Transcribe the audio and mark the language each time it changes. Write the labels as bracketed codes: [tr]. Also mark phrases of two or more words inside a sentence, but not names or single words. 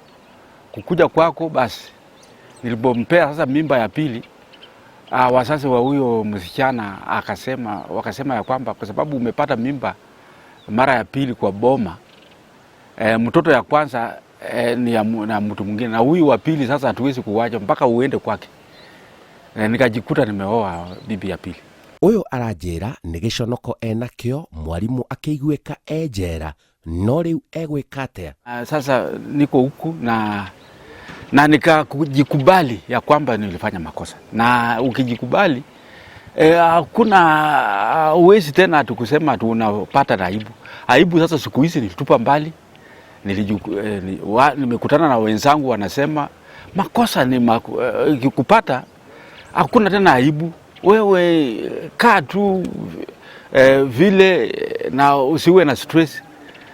[sw] Kukuja kwako basi nilipompea sasa mimba ya pili, wazazi wa huyo msichana wakasema ya kwamba kwa sababu umepata mimba mara ya pili kwa boma, mtoto ya kwanza ni ya mtu mwingine, na huyu wa pili sasa hatuwezi kuwacha mpaka uende kwake. Nikajikuta nimeoa bibi ya pili. [ki] Uyo aranjira ni giconoko enakio mwarimu akiguika njera, no riu egwika atia? [sw] Sasa niko huku na nikajikubali ya kwamba nilifanya makosa, na ukijikubali hakuna uwezi tena tukusema tunapata aibu. Aibu sasa siku hizi nilitupa mbali. Nimekutana na wenzangu wanasema makosa ni ikikupata hakuna tena aibu, wewe kaa tu vile na usiwe na stress.